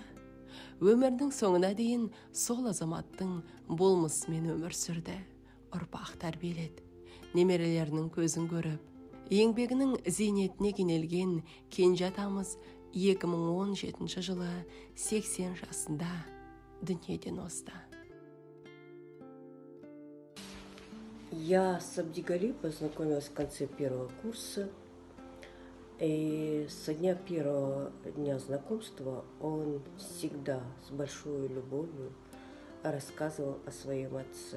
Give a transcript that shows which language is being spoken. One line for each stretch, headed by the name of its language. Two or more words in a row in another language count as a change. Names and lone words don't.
Kazakh: Өмірдің соңына дейін сол азаматтың болмысымен өмір сүрді. Ұрпақ тәрбиеледі. Немерелерінің көзін көріп, еңбегінің зейнетіне кенелген кенже атамыз 2017 жылы 80 жасында дүниеден озды.
Russian: Я с Абдигали познакомилась в конце первого курса, и со дня первого дня знакомства он всегда с большой любовью рассказывал о своем отце.